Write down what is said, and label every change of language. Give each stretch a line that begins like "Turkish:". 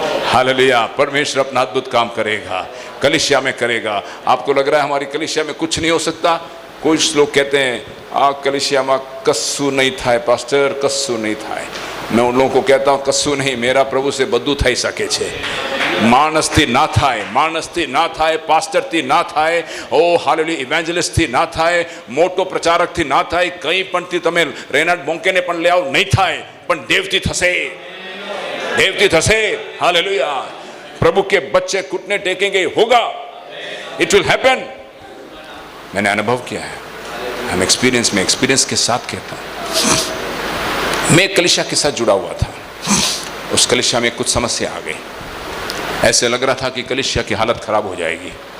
Hindi: Hallelujah, परमेश्वर अपना अद्भुत काम करेगा, कलीसिया में करेगा। आपको लग रहा है हमारी कलीसिया में कुछ नहीं हो सकता? कुछ लोग कहते हैं कलीसिया में कस्सू नहीं था पास्टर, कस्सू नहीं था। मैं उन लोगों को कहता हूँ कस्सू नहीं, मेरा प्रभु से
Gujarati: બધું થઈ શકે છે। માણસથી ના થાય, માણસથી ના થાય, પાસ્ટરથી ના થાય, ઓ હાલેલુયા, ઇવેન્જલિસ્ટથી ના થાય, મોટો પ્રચારકથી ના થાય, કંઈ પણથી તમે રેનાલ્ડ બોંકેને પણ લઈ આવો, નહીં થાય, પણ દેવથી થશે, देवती थसे।
Hindi: हालेलुया, प्रभु के बच्चे घुटने टेकेंगे, होगा,
English: It will happen.
Hindi: मैंने अनुभव किया है, हम एक्सपीरियंस के साथ कहता हूँ। मैं कलीसिया के साथ जुड़ा हुआ था, उस कलीसिया में कुछ समस्या आ गई, ऐसे लग रहा था कि कलीसिया की हालत खराब हो जाएगी।